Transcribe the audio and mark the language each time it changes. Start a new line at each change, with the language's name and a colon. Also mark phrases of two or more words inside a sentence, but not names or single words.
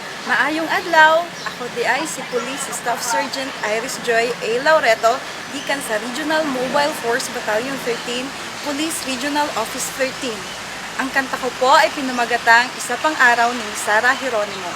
Cebuano: Maayong adlaw, ako di ay si Police Staff Sergeant Iris Joy A. Laureto, gikan sa Regional Mobile Force Battalion 13, Police Regional Office 13.
Filipino: Ang kanta ko po ay pinamagatang Isa Pang Araw ni Sara Geronimo.